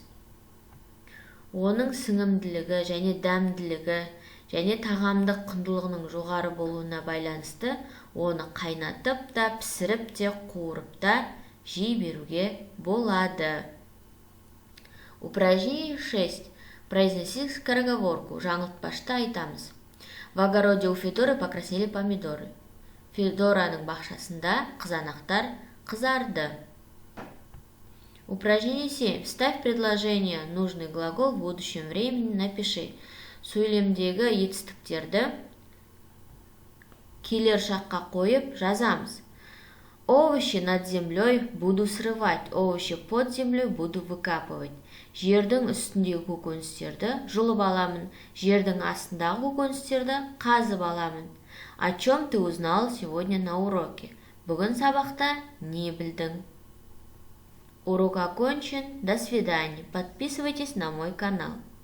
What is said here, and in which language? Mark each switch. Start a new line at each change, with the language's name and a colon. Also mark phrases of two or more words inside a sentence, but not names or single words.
Kazakh: Оның сіңімділігі және дәмділігі және тағамдық құндылығының жоғары болуына байланысты оны қайнатып та, пісіріп те, қуырып та жей беруге болады.
Russian: Упражнение 6. Произнеси скороговорку.
Kazakh: Жаңылтпашты айтамыз.
Russian: В огороде у Федоры покраснели помидоры.
Kazakh: Федораның бақшасында қызанақтар қызарды.
Russian: Упражнение 7. Вставь предложение, нужный глагол в будущем времени напиши.
Kazakh: Сөйлемдегі етістіктерді келер шаққа қойып жазамыз.
Russian: Овощи над землей буду срывать, овощи под землей буду выкапывать.
Kazakh: Жердің үстіндегі көкөністерді жұлып аламын, жердің астындағы көкөністерді қазып аламын.
Russian: О чем ты узнал сегодня на уроке?
Kazakh: Бүгін сабақта не білдің?
Russian: Урок окончен. До свидания. Подписывайтесь на мой канал.